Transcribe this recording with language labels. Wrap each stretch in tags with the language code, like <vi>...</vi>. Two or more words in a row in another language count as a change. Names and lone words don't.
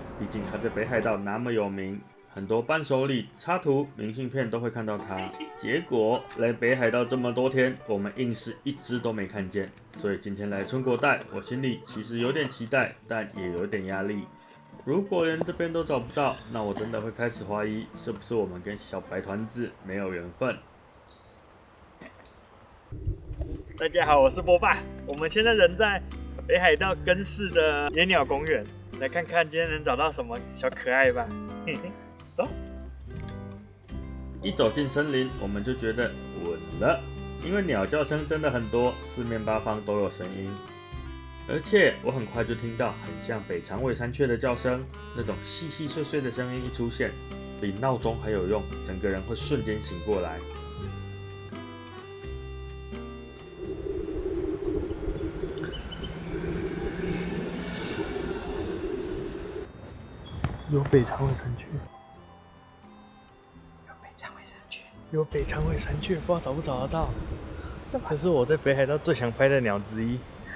<zh>畢竟它在北海道那麼有名，很多伴手禮、插圖、明信片都會看到它。結果來北海道這麼多天，我們硬是一隻都沒看見。所以今天來春國帶，我心裡其實有點期待，但也有點壓力。如果連這邊都找不到，那我真的會開始懷疑，是不是我們跟小白團子沒有緣分。大家好，我是波爸。我們現在人在北海道根室的野鳥公園，來看看今天能找到什麼小可愛吧。走。一走進森林，我們就覺得穩了，因為鳥叫聲真的很多，四面八方都有聲音。而且我很快就聽到很像北长尾山雀的叫聲，那種細細碎碎的聲音一出現，比鬧鐘還有用，整個人會瞬間醒過來。有北长尾山雀，有北长尾山雀，有北长尾山雀，不知道找不找得到。这是我在北海道最想拍的鳥之一。</zh>